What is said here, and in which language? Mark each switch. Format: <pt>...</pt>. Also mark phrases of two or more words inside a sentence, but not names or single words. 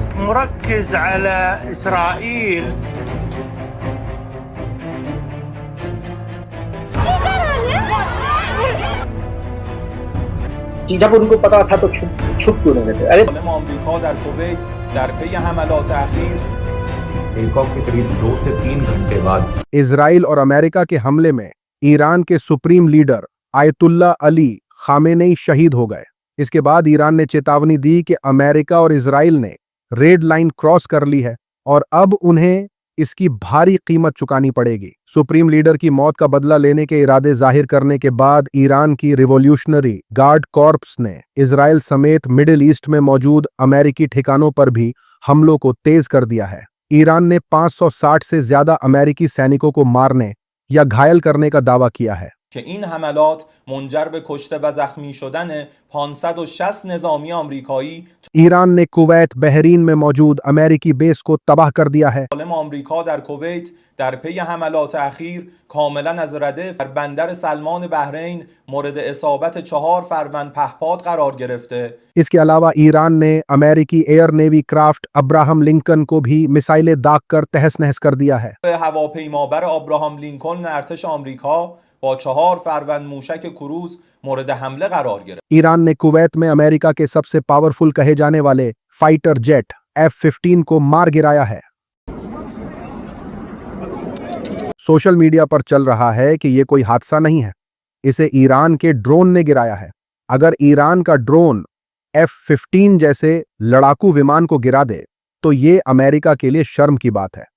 <ar>مركز على إسرائيل.</ar> <hi>जब उनको पता था तो छुप क्यों नहीं रहते? अरे अमेरिका در کویت در पी حملات अखीर</hi> <en>take off</en> <hi>के करीब 2 से 3 घंटे बाद इजराइल और अमेरिका के हमले में ईरान के</hi> <en>supreme leader</en> <hi>आयतुल्ला अली खामेनेई शहीद हो गए। इसके बाद ईरान ने चेतावनी दी कि अमेरिका और इजराइल ने</hi> <en>red line cross</en> <hi>कर ली है और अब उन्हें इसकी भारी कीमत चुकानी पड़ेगी।</hi> <en>supreme leader</en> <hi>की मौत का बदला लेने के इरादे जाहिर करने के बाद ईरान की रिवॉल्यूशनरी गार्ड कॉर्प्स ने इजराइल समेत मिडिल ईस्ट में मौजूद अमेरिकी ठिकानों पर भी हमलों को तेज कर दिया है। ईरान ने 560 से ज्यादा अमेरिकी सैनिकों को मारने या घायल करने का दावा किया है।</hi> <fa>که این حملات منجر به کشته و زخمی شدن 560 نظامی آمریکایی</fa> <hi>ईरान ने कुवैत बहरीन में मौजूद अमेरिकी बेस को तबाह कर दिया है।</hi> <fa>آمریکا در کویت در پی حملات اخیر کاملا از ردف در بندر سلمان بحرین مورد اصابت 4 فروند پهپاد قرار گرفته।</fa> <hi>इसके अलावा ईरान ने अमेरिकी</hi> <en>air navy craft</en> <hi>अब्राहम लिंकन को भी मिसाइलें दाग कर तहस नहस कर दिया है।</hi> <fa>هواپیمابر آبراهام لینکلن ارتش آمریکا با 4 فروند موشک کروز مورد حمله قرار گرفت।</fa> <hi>ईरान ने कुवैत में अमेरिका के सबसे पावरफुल कहे जाने वाले</hi> <en>fighter jet</en> <hi>F-15 को मार गिराया है।</hi> <en>social media</en> <hi>पर चल रहा है कि यह कोई हादसा नहीं है, इसे ईरान के ड्रोन ने गिराया है। अगर ईरान का ड्रोन F-15 जैसे लड़ाकू विमान को गिरा दे तो ये अमेरिका के लिए शर्म की बात है।</hi>